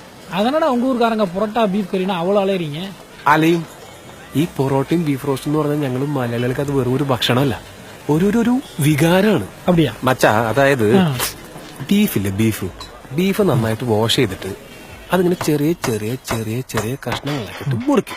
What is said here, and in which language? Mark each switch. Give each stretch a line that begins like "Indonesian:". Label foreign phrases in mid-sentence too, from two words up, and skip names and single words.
Tamil: அதனடா உங்க ஊருக்காரங்க புரோட்டா பீஃப் கறினா அவ்வளவு அலையறீங்க.
Malayalam: അലയും ഈ പൊറോട്ടയും
English: beef roast
Malayalam: എന്ന് പറഞ്ഞാൽ ഞങ്ങൾ മലയാളികൾക്ക് അത് വെറും ഒരു ഭക്ഷണമല്ല, ഒരു വികാരമാണ്.
Tamil: அப்படியா?
Malayalam: മച്ചാ, അതായത് ബീഫില്ലേ, ബീഫ് നന്നായിട്ട് വാഷ് ചെയ്തിട്ട് അതിങ്ങനെ ചെറിയ ചെറിയ ചെറിയ ചെറിയ കഷ്ണങ്ങളാക്കിയിട്ട് മുറിക്കും.